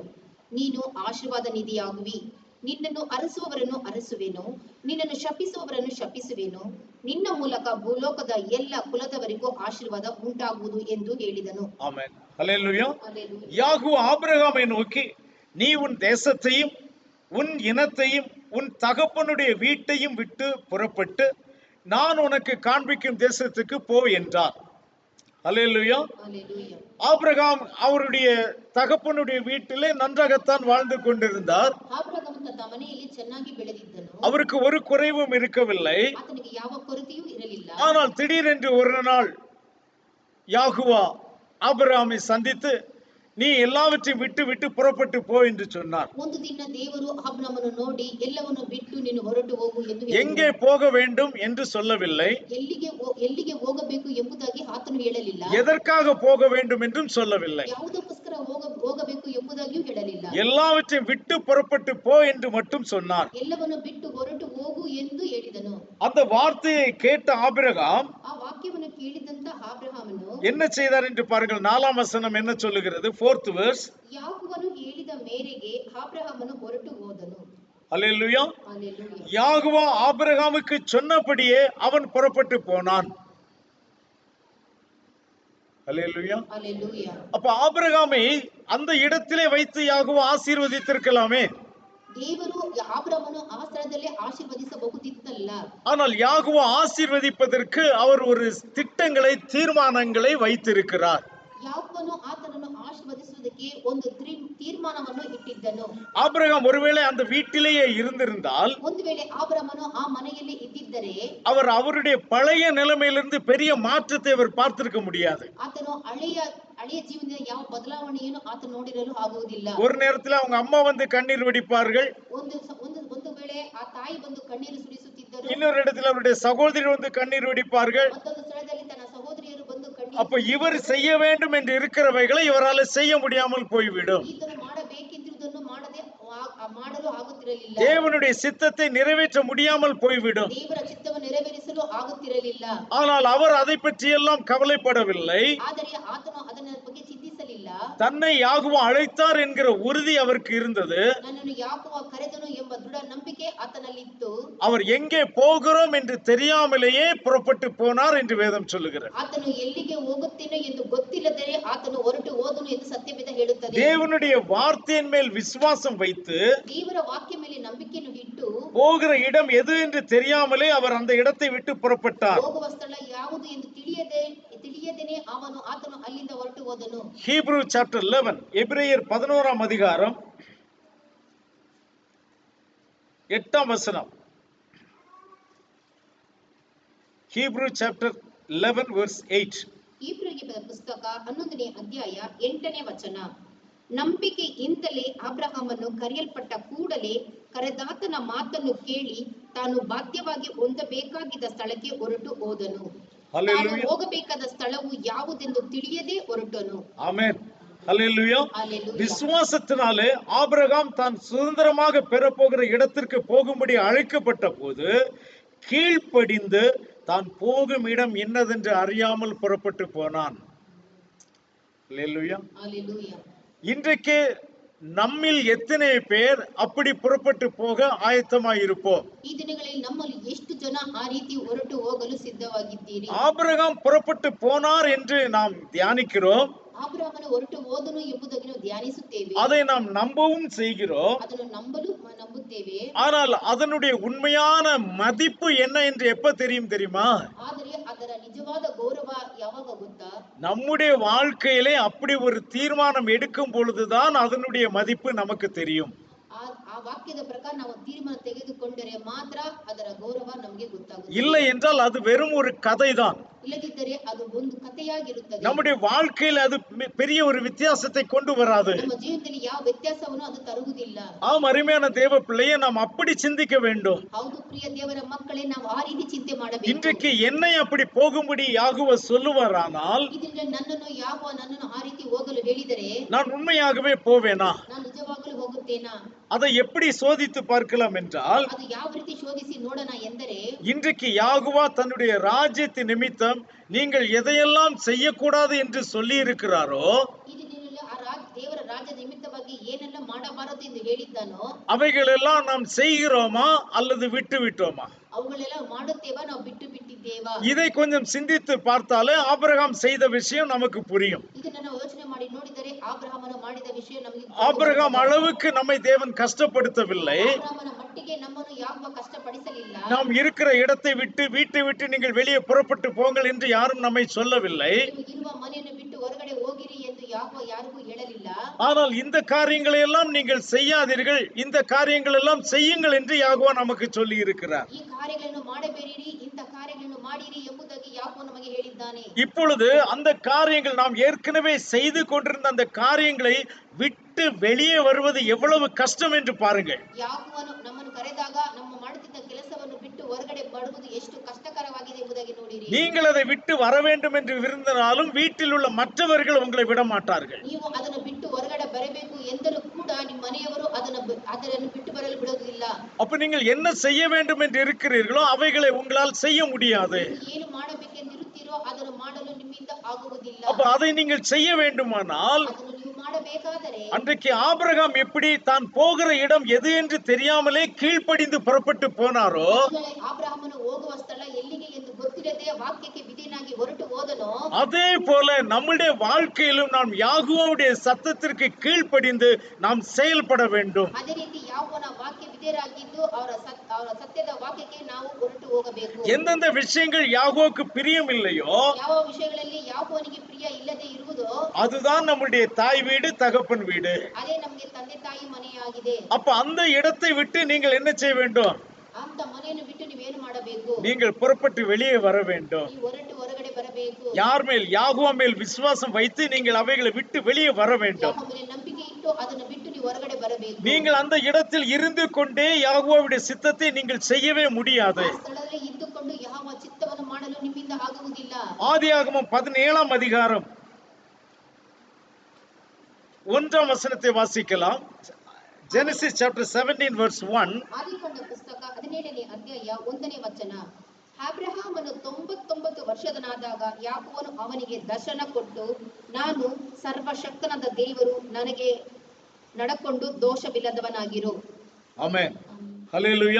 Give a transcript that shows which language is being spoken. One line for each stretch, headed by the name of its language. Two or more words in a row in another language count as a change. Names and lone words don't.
Kannada: ನೀನು ಆಶೀರ್ವಾದ ನಿಧಿಯಾಗುವಿ. ನಿನ್ನನ್ನು ಅರಸುವವರನ್ನು ಅರಸುವೆನು, ನಿನ್ನನ್ನು ಶಪಿಸುವವರನ್ನು ಶಪಿಸುವೆನು. ನಿನ್ನ ಮೂಲಕ ಭೂಲೋಕದ ಎಲ್ಲ ಕುಲದವರಿಗೂ ಆಶೀರ್ವಾದ ಉಂಟಾಗುವುದು ಎಂದು ಹೇಳಿದನು. ಆಮೆನ್. ಹಲ್ಲೆಲೂಯಾ. ಹಲ್ಲೆಲೂಯಾ.
Tamil: யாகோவா ஆபிரகாமை நோக்கி, நீ உன் தேசத்தையும் உன் இனத்தையும் உன் தகப்பனுடைய வீட்டையும் விட்டு புறப்பட்டு நான் உனக்கு காண்பிக்கும் தேசத்துக்கு போ என்றார். ஹல்லேலூயா.
Kannada: ಹಲ್ಲೆಲೂಯಾ.
Tamil: ஆபிரகாம் அவருடைய தகப்பனுடைய வீட்டிலே நன்றாகத்தான் வாழ்ந்து கொண்டிருந்தார்.
Kannada: ಆಬ್ರಹಾಮನು ತನ್ನ ಮನೆಯಲ್ಲಿ ಚೆನ್ನಾಗಿ ಬೆಳೆದಿದ್ದನು.
Tamil: அவருக்கு ஒரு குறைவும் இருக்கவில்லை.
Kannada: ಆತನಿಗೆ ಯಾವ ಕೊರತೆಯೂ ಇರಲಿಲ್ಲ.
Tamil: ஆனால் திடீரென்று ஒரு நாள் யாகோவா ஆபிரகாமை சந்தித்து, நீ எல்லாவற்றையும் விட்டு புறப்பட்டு போ என்று சொன்னார்.
Kannada: ಒಂದು ದಿನ ದೇವರು ಅಬ್ರಹಾಮನನ್ನು ನೋಡಿ ಎಲ್ಲವನ್ನು ಬಿಟ್ಟು ನೀನು ಹೊರಟು ಹೋಗು ಎಂದು
Tamil: எங்கே
Kannada: ಹೇಳಿದನು.
Tamil: போக வேண்டும் என்று சொல்லவில்லை.
Kannada: ಎಲ್ಲಿಗೆ ಹೋಗಬೇಕು ಎಂಬುದಾಗಿ ಆತನು ಹೇಳಲಿಲ್ಲ.
Tamil: எதற்காக போக வேண்டும் என்றும் சொல்லவில்லை.
Kannada: ಯಾವುದಕ್ಕೋಸ್ಕರ ಹೋಗಬೇಕು ಎಂಬುದಾಗಿಯೂ ಹೇಳಲಿಲ್ಲ.
Tamil: எல்லாவற்றையும் விட்டு புறப்பட்டு போ என்று மட்டும் சொன்னார்.
Kannada: ಎಲ್ಲವನ್ನು ಬಿಟ್ಟು ಹೊರಟು ಹೋಗು ಎಂದು ಹೇಳಿದನು.
Tamil: அந்த வார்த்தையை கேட்ட ஆபிரகாம்
Kannada: ಆ ವಾಕ್ಯವನ್ನು ಕೇಳಿದಂತ ಅಬ್ರಹಾಮನು
Tamil: என்ன செய்தார் என்று பாருங்கள். 4ஆம் வசனம் என்ன சொல்லுகிறது?
English: 4th verse.
Kannada: ಯಾಕೋಬನು ಹೇಳಿದ ಮೇರೆಗೆ ಅಬ್ರಹಾಮನು ಹೊರಟು ಹೋದನು.
Tamil: அல்லேலூயா.
Kannada: ಹಲ್ಲೆಲೂಯಾ.
Tamil: யாகோவா ஆபிரகாமுக்கு சொன்னபடியே அவன் புறப்பட்டு போனான். அல்லேலூயா.
Kannada: ಹಲ್ಲೆಲೂಯಾ.
Tamil: அப்ப ஆபிரகாமை அந்த இடத்திலே வைத்து யாகோவா ஆசீர்வதித்திருக்கலாமே.
Kannada: ದೇವರು ಅಬ್ರಹಾಮನು ಆ ಸ್ಥಳದಲ್ಲೇ ಆಶೀರ್ವದಿಸಬಹುದಿತ್ತಲ್ಲ.
Tamil: ஆனால் யாகோவா ஆசீர்வதிப்பதற்கு அவர் ஒரு திட்டங்களை தீர்மானங்களை வைத்திருக்கிறார்.
Kannada: ಯಾಕೋಬನು ಆತನನ್ನು ಆಶೀರ್ವದಿಸುವುದಕ್ಕೆ ಒಂದು ತೀರ್ಮಾನವನ್ನು ಇಟ್ಟಿದ್ದನು.
Tamil: ஆபிரகாம் ஒருவேளை அந்த வீட்டிலேயே இருந்திருந்தால்,
Kannada: ಒಂದು ವೇಳೆ ಆಬ್ರಹಾಮನು ಆ ಮನೆಯಲ್ಲಿ ಇದ್ದಿದ್ದರೆ,
Tamil: அவர் அவருடைய பழைய நிலைமையிலிருந்து பெரிய மாற்றத்தை அவர் பார்த்திருக்க முடியாது.
Kannada: ಆತನು ಹಳೆಯ ಜೀವನದ ಯಾವ ಬದಲಾವಣೆಯನ್ನು ಆತನು ನೋಡಿರಲು ಆಗುವುದಿಲ್ಲ.
Tamil: ஒரு நேரத்தில் அவங்க அம்மா வந்து கண்ணீர் வடிப்பார்கள்,
Kannada: ಒಂದು ವೇಳೆ ಆ ತಾಯಿ ಬಂದು ಕಣ್ಣೀರು ಸುರಿಸುತ್ತಿದ್ದರು,
Tamil: இன்னொரு இடத்துல அவருடைய சகோதரி வந்து கண்ணீர் வடிப்பார்கள்.
Kannada: ಮತ್ತೊಂದು ಸ್ಥಳದಲ್ಲಿ ತನ್ನ ಸಹೋದರಿಯರು ಬಂದು
Tamil: அப்ப இவர் செய்ய வேண்டும் என்று இருக்கிறவைகளை இவரால் செய்ய முடியாமல் போய்விடும்.
Kannada: ಈತನು ಮಾಡಬೇಕೆಂದಿರುವುದನ್ನು ಮಾಡಲು ಆಗುತ್ತಿರಲಿಲ್ಲ.
Tamil: தேவனுடைய சித்தத்தை நிறைவேற்ற முடியாமல் போய்விடும்.
Kannada: ದೇವರ ಚಿತ್ತವನ್ನು ನೆರವೇರಿಸಲು ಆಗುತ್ತಿರಲಿಲ್ಲ.
Tamil: ஆனால் அவர் அதை பற்றி எல்லாம் கவலைப்படவில்லை.
Kannada: ಆದರೆ ಆತನು ಅದನ್ನ ಬಗ್ಗೆ ಚಿಂತಿಸಲಿಲ್ಲ.
Tamil: தன்னை யாகுவா அழைத்தார் என்கிற உறுதி அவருக்கு இருந்தது.
Kannada: ನನ್ನನ್ನು ಯಾಕೋವ ಕರೆದನು ಎಂಬ ದೃಢ ನಂಬಿಕೆ ಆತನಲ್ಲಿತ್ತು.
Tamil: அவர் எங்கே போகிறோம் என்று தெரியாமலேயே புறப்பட்டு போனார் என்று வேதம் சொல்லுகிறது.
Kannada: ಆತನು ಎಲ್ಲಿಗೆ ಹೋಗುತ್ತೇನೋ ಎಂದು ಗೊತ್ತಿಲ್ಲದರೆ ಆತನು ಹೊರಟು ಹೋದನು ಎಂದು ಸತ್ಯವೇದ ಹೇಳುತ್ತದೆ.
Tamil: தேவனுடைய வார்த்தையின் மேல் விசுவாசம் வைத்து,
Kannada: ದೇವರ ವಾಕ್ಯ ಮೇಲೆ ನಂಬಿಕೆಯನ್ನು ಇಟ್ಟು,
Tamil: போகிற இடம் எது என்று தெரியாமலே அவர் அந்த இடத்தை விட்டு புறப்பட்டார்.
Kannada: ಹೋಗುವ ಸ್ಥಳ ಯಾವುದು ಎಂದು ತಿಳಿಯದೇನೆ ಆತನು ಅಲ್ಲಿಂದ ಹೊರಟು ಹೋದನು.
English: Hebrew chapter 11,
Tamil: எபிரேயர் 11ஆம் அதிகாரம் 8ஆம் வசனம்.
English: Hebrew chapter 11 verse 8.
Kannada: ಇಬ್ರಿಯರಿಗೆ ಬರೆದ ಪುಸ್ತಕ 11ನೇ ಅಧ್ಯಾಯ 8ನೇ ವಚನ. ನಂಬಿಕೆಯಿಂದಲೇ ಅಬ್ರಹಾಮನು ಕರೆಯಲ್ಪಟ್ಟ ಕೂಡಲೇ ಕರೆದಾತನ ಮಾತನ್ನು ಕೇಳಿ ತಾನು ಬಾಧ್ಯವಾಗಿ ಹೊಂದಬೇಕಾಗಿದ್ದ ಸ್ಥಳಕ್ಕೆ ಹೊರಟು ಹೋದನು. ತಾನು ಹೋಗಬೇಕಾದ ಸ್ಥಳವು ಯಾವುದೆಂದು ತಿಳಿಯದೆ ಹೊರಟನು.
Tamil: ஆமென். ஹல்லேலூயா. அல்லேலூயா. விசுவாசத்தினாலே ஆபிரகாம் தான் சுதந்திரமாக பெறப்போகிற இடத்திற்கு போகும்படி அழைக்கப்பட்ட போது கீழ்ப்படிந்து தான் போகும் இடம் என்னதென்று அறியாமல் புறப்பட்டு போனான். அல்லேலூயா. அல்லேலூயா. இன்றைக்கு நம்மில் எத்தனை பேர் அப்படி புறப்பட்டு போக ஆயத்தமாய் இருப்போம்?
Kannada: ಈ ದಿನಗಳಲ್ಲಿ ನಮ್ಮಲ್ಲಿ ಎಷ್ಟು ಜನ ಆ ರೀತಿ ಹೊರಟು ಹೋಗಲು ಸಿದ್ಧವಾಗಿದ್ದೀರಿ?
Tamil: ஆபிரகாம் புறப்பட்டு போனார் என்று நாம் தியானிக்கிறோம்.
Kannada: ಆಬ್ರಹಾಮನು ಹೊರಟು ಹೋದನು ಎಂಬುದಾಗಿ ನಾವು ಧ್ಯಾನಿಸುತ್ತೇವೆ.
Tamil: அதை நாம் நம்பவும் செய்கிறோம்.
Kannada: ಅದನ್ನು ನಂಬುತ್ತೇವೆ.
Tamil: ஆனால் அதனுடைய உண்மையான மதிப்பு என்ன என்று எப்ப தெரியுமா?
Kannada: ಆದರೆ ಅದರ ನಿಜವಾದ ಗೌರವ ಯಾವಾಗ ಗೊತ್ತಾ?
Tamil: நம்முடைய வாழ்க்கையிலே அப்படி ஒரு தீர்மானம் எடுக்கும் பொழுதுதான் அதனுடைய மதிப்பு நமக்கு தெரியும்.
Kannada: ಆ ವಾಕ್ಯದ ಪ್ರಕಾರ ನಾವು ತೀರ್ಮಾನ ತೆಗೆದುಕೊಂಡರೆ ಮಾತ್ರ ಅದರ ಗೌರವ ನಮಗೆ ಗೊತ್ತಾಗುತ್ತದೆ.
Tamil: இல்லை என்றால் அது வெறும் ஒரு கதைதான்.
Kannada: ಇಲ್ಲದಿದ್ದರೆ ಅದು ಒಂದು ಕಥೆಯಾಗಿರುತ್ತದೆ.
Tamil: நம்முடைய வாழ்க்கையில் அது பெரிய ஒரு வித்தியாசத்தை கொண்டு வராது.
Kannada: ನಮ್ಮ ಜೀವನದಲ್ಲಿ ಯಾವ ವ್ಯತ್ಯಾಸವನ್ನು ಅದು ತರುವುದಿಲ್ಲ.
Tamil: ஆம், அருமையான தேவ பிள்ளையே, நாம் அப்படி சிந்திக்க வேண்டும்.
Kannada: ಹೌದು ಪ್ರಿಯ ದೇವರ ಮಕ್ಕಳೇ, ನಾವು ಆ ರೀತಿ ಚಿಂತೆ ಮಾಡಬೇಕು.
Tamil: இன்றைக்கு என்னை அப்படி போகும்படி யாகுவ சொல்லுவாரானால்,
Kannada: ಇದರಿಂದ ನನ್ನನ್ನು ಆ ರೀತಿ ಹೋಗಲು ಹೇಳಿದರೆ
Tamil: நான் உண்மையாகவே போவேனா?
Kannada: ನಾನು ನಿಜವಾಗಲೂ ಹೋಗುತ್ತೇನಾ?
Tamil: அதை எப்படி சோதித்து பார்க்கலாம் என்றால்,
Kannada: ಅದು ಯಾವ ರೀತಿ ಶೋಧಿಸಿ ನೋಡೋಣ ಎಂದರೆ,
Tamil: இன்றைக்கு யாகுவா தன்னுடைய ராஜ்யத்தின் நிமித்தம் நீங்கள் எதையெல்லாம் செய்யக்கூடாது என்று சொல்லி இருக்கிறாரோ,
Kannada: ದೇವರ ರಾಜ್ಯ ನಿಮಿತ್ತವಾಗಿ ಏನೆಲ್ಲ ಮಾಡಬಾರದು ಎಂದು ಹೇಳಿದ್ದಾನೋ
Tamil: அவைகளெல்லாம் நாம் செய்கிறோமா அல்லது விட்டு விட்டோமா?
Kannada: ಅವುಗಳೆಲ್ಲ ಮಾಡುತ್ತೇವಾ, ನಾವು ಬಿಟ್ಟು ಬಿಟ್ಟಿದ್ದೇವಾ?
Tamil: இதை கொஞ்சம் சிந்தித்து பார்த்தாலே ஆபிரகாம் செய்த விஷயம் நமக்கு புரியும்.
Kannada: ಇದನ್ನ ನಾವು ಯೋಚನೆ ಮಾಡಿ ನೋಡಿದರೆ ಆಬ್ರಹಾಮನು ಮಾಡಿದ ವಿಷಯ ನಮಗೆ
Tamil: ஆபிரகாம் அளவுக்கு நம்மை தேவன் கஷ்டப்படுத்தவில்லை.
Kannada: ಆಬ್ರಹಾಮನ ಮಟ್ಟಿಗೆ ನಮ್ಮನ್ನು ಯಾವ ಕಷ್ಟಪಡಿಸಲಿಲ್ಲ.
Tamil: நாம் இருக்கிற இடத்தை விட்டு, வீட்டை விட்டு நீங்கள் வெளியே புறப்பட்டு போங்கள் என்று யாரும் நம்மை சொல்லவில்லை.
Kannada: ಇರುವ ಮನೆಯನ್ನು ಬಿಟ್ಟು ಹೊರಗಡೆ ಹೋಗಿರಿ ಎಂದು ಯಾರಿಗೂ ಹೇಳಲಿಲ್ಲ.
Tamil: ஆனால் இந்த காரியங்களை எல்லாம் நீங்கள் செய்யாதீர்கள், இந்த காரியங்கள் எல்லாம் செய்யுங்கள் என்று யாகுவா நமக்கு சொல்லி இருக்கிறார்.
Kannada: ಈ ಕಾರ್ಯಗಳನ್ನು ಮಾಡಬೇಡಿರಿ, ಇಂಥ ಕಾರ್ಯಗಳನ್ನು ಮಾಡಿರಿ ಎಂಬುದಾಗಿ ಯಾಕೋ ನಮಗೆ ಹೇಳಿದ್ದಾನೆ.
Tamil: இப்பொழுது அந்த காரியங்கள், நாம் ஏற்கனவே செய்து கொண்டிருந்த அந்த காரியங்களை விட்டு வெளியே வருவது எவ்வளவு கஷ்டம் என்று பாருங்கள்.
Kannada: ಯಾಕೋವನು ನಮ್ಮನ್ನು ಕರೆದಾಗ ನಮ್ಮ ಮಾಡುತ್ತಿದ್ದ ಕೆಲಸವನ್ನು ಬಿಟ್ಟು ಹೊರಗಡೆ ಬರುವುದು ಎಷ್ಟು ಕಷ್ಟಕರವಾಗಿದೆ ಎಂಬುದಾಗಿ ನೋಡಿರಿ.
Tamil: நீங்கள் அதை விட்டு வர வேண்டும் என்று விரும்பினாலும் வீட்டில் உள்ள மற்றவர்கள் உங்களை விட மாட்டார்கள்.
Kannada: ನೀವು ಅದನ್ನು ಬಿಟ್ಟು ಹೊರಗಡೆ ಬರಬೇಕು ಎಂದರೂ ಕೂಡ ನಿಮ್ಮ ಮನೆಯವರು ಅದನ್ನು ಬಿಟ್ಟು ಬರಲು ಬಿಡುವುದಿಲ್ಲ.
Tamil: அப்ப நீங்கள் என்ன செய்ய வேண்டும் என்று இருக்கிறீர்களோ அவைகளை உங்களால் செய்ய முடியாது.
Kannada: ಏನು ಮಾಡಬೇಕೆಂದಿರುತ್ತೀರೋ ಅದನ್ನು ಮಾಡಲು ನಿಮ್ಮಿಂದ ಆಗುವುದಿಲ್ಲ.
Tamil: அப்ப அதை நீங்கள் செய்ய வேண்டுமானால்,
Kannada: ಅದನ್ನು ನೀವು ಮಾಡಬೇಕಾದರೆ,
Tamil: அன்றைக்கு ஆபிரகாம் எப்படி தான் போகிற இடம் எது என்று தெரியாமலே கீழ்ப்படிந்து புறப்பட்டு போனாரோ,
Kannada: ಆಬ್ರಹಾಮನು ಹೋಗುವ ಸ್ಥಳ ಎಲ್ಲಿಗೆ ಎಂದು ಗೊತ್ತಿರದೆ ವಾಕ್ಯಕ್ಕೆ ವಿಧೇಯನಾಗಿ ಹೊರಟು ಹೋದನೋ,
Tamil: அதே போல நம்முடைய வாழ்க்கையிலும் நாம் யாகுவோவுடைய சத்தத்திற்கு கீழ்ப்படிந்து நாம் செயல்பட வேண்டும்.
Kannada: ಅದೇ ರೀತಿ ಯಾವನ ವಾಕ್ಯ ವಿಧೇಯರಾಗಿದ್ದು ಅವರ ಸತ್ಯದ ವಾಕ್ಯಕ್ಕೆ ನಾವು ಹೊರಟು ಹೋಗಬೇಕು.
Tamil: எந்தெந்த விஷயங்கள் யாகோவுக்கு பிரியம் இல்லையோ
Kannada: ಯಾವ ವಿಷಯಗಳಲ್ಲಿ ಯಾಕೋವನಿಗೆ ಪ್ರಿಯ ಇಲ್ಲದೆ ಇರುವುದೋ
Tamil: அதுதான் நம்முடைய தாய் வீடு தகப்பன் வீடு.
Kannada: ಅದೇ ನಮಗೆ ತಂದೆ ತಾಯಿ ಮನೆಯಾಗಿದೆ.
Tamil: அப்ப அந்த இடத்தை விட்டு நீங்கள் என்ன செய்ய வேண்டும்?
Kannada: ಅಂತ ಮನೆಯನ್ನು ಬಿಟ್ಟು ನೀವೇನು ಮಾಡಬೇಕು?
Tamil: நீங்கள் புறப்பட்டு வெளியே வர வேண்டும்.
Kannada: ನೀವು ಹೊರಗಡೆ ಬರಬೇಕು.
Tamil: யார் மேல்? யாகோவா மேல் விசுவாசம் வைத்து நீங்கள் அவைகளை விட்டு வெளியே வர வேண்டும்.
Kannada: ಯಾಕೋವನ ಮೇಲೆ ನಂಬಿಕೆ ಇಟ್ಟು ಅದನ್ನು ಬಿಟ್ಟು ನೀವು ಹೊರಗಡೆ ಬರಬೇಕು.
Tamil: நீங்கள் அந்த இடத்தில் இருந்து கொண்டே யாகோவாவுடைய சித்தத்தை நீங்கள் செய்யவே முடியாது.
Kannada: ಆ ಸ್ಥಳದಲ್ಲಿ ಇದ್ದುಕೊಂಡು ಯಾವ ಚಿತ್ತವನ್ನು ಮಾಡಲು ನಿಮ್ಮಿಂದ ಆಗುವುದಿಲ್ಲ.
Tamil: ஆதியாகமம் 17ஆம் அதிகாரம் 1ஆம் வசனத்தை வாசிக்கலாம்.
English: Genesis chapter 17 verse 1.
Kannada: ಆದಿಕಾಂಡ ಪುಸ್ತಕ 17ನೇ ಅಧ್ಯಾಯ 1ನೇ ವಚನ. ಅಬ್ರಹಾಮನು 99 ವರ್ಷದನಾದಾಗ ಯಾಕೋಬನು ಅವನಿಗೆ ದರ್ಶನ ಕೊಟ್ಟು, ನಾನು ಸರ್ವಶಕ್ತನಾದ ದೇವರು, ನನಗೆ ನಡಕೊಂಡು ದೋಷವಿಲ್ಲದವನಾಗಿರು.
Tamil: ஆமென். ஹல்லேலூயா.